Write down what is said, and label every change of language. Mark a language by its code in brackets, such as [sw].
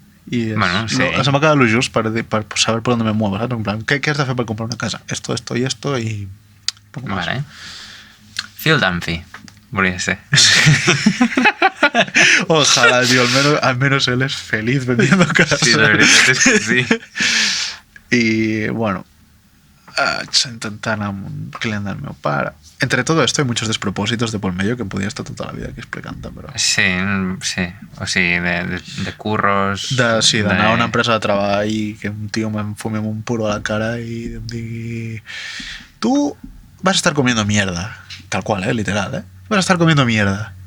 [ca] Y se'm va quedar lo just per saber [es] por dónde me muevo, ¿sabes? [ca] En plan, ¿qué has de fer per comprar una casa? [es] Esto y esto y poco más. [ca] Vale. Phil Dunphy, volia ser. [es] Ojalá, tío, al menos él es feliz vendiendo casas. [ca] Sí, la veritat és que sí. Y bueno, intentant amb un client del meu pare. [es] Entre todo esto hay muchos despropósitos de por medio que podía estar [ca] tota la vida aquí explicant, però... Sí, o sigui, de curros... D'anar a una empresa de treball i que un tio me fumi un puro a la cara i em digui, [es] tú vas a estar comiendo mierda, tal cual, literal, vas a estar comiendo mierda.